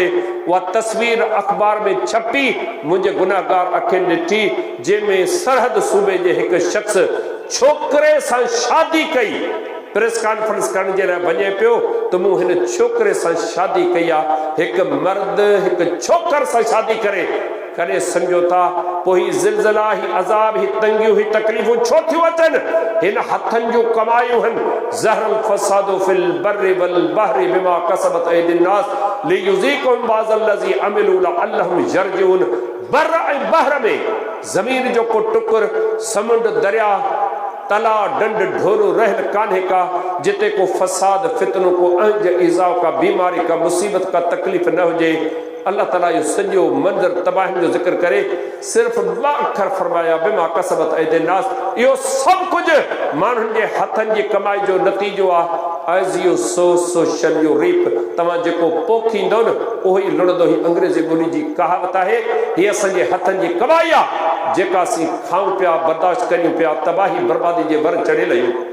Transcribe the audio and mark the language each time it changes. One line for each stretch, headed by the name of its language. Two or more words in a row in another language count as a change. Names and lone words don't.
Sindhi: उहा तस्वीर अख़बार में छपी, मुंहिंजे गुनाहगार अखियुनि ॾिठी, जंहिंमें सरहद सूबे जे हिकु शख़्स छोकिरे सां शादी कई,
English: press conference
Sindhi: करण जे लाइ वञे पियो त मूं हिन छोकिरे सां शादी कई आहे। हिकु मर्द हिकु छोकर सां शादी करे, कॾहिं सम्झो था पोइ ही ज़िलज़ला, ही अज़ाब, ही तंगियूं, ही तकलीफ़ूं छो थियूं अचनि। हिन हथनि जूं कमायूं आहिनि।
Arabic: ظهر الفساد في البر والبحر بما كسبت أيدي الناس ليذيقهم بعض الذي عملوا لعلهم يرجعون.
Sindhi: बर ऐं बहर में ज़मीन जो को टुकुर, समुंड, दरिया, तला, डंड, ढोरो रहल कान्हे का, जिते को फसाद, फितनो, को अंज, ईज़ा का, बीमारी का, मुसीबत का, तकलीफ़ न हुजे। अल्लाह ताला इहो सॼो मंज़र तबाहियुनि जो ज़िक्र करे सिर्फ़ 2 अखर फरमाया,
Arabic: بما كسبت أيدي الناس.
Sindhi: इहो सभु कुझु माण्हुनि जे हथनि जी कमाई जो नतीजो आहे।
English: As you sow shall you reap.
Sindhi: तव्हां जेको पोखींदो न उहो ई लुणंदो। ही अंग्रेज़ी ॿोली जी कहावत आहे। हीअ असांजे हथनि जी कमाई आहे, जेका असीं खाऊं पिया, बर्दाश्त करियूं पिया, तबाही बर्बादी जे वर चढ़ियल आहियूं।